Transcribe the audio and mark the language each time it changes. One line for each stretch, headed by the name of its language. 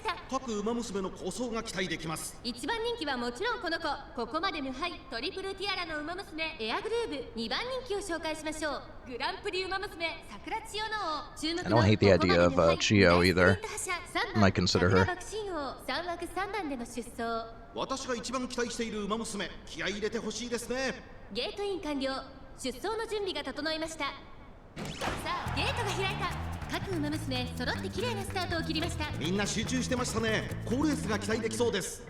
Japanese: 各馬娘の構想が期待できます。 1番人気はもちろんこの子。ここまで無敗トリプルティアラの馬娘エアグルーヴ。2番人気を紹介しましょう。グランプリ馬娘桜千代の王。注目の
English: I don't hate the idea of Chio either. Might consider her.
Japanese: 3枠3番での出走。私が一番期待している馬娘、気合い入れてほしいですね。ゲートイン完了。出走の準備が整いました。さあゲートが開いた。各馬娘揃って綺麗なスタートを切りました。みんな集中してましたね。好レースが期待できそうです。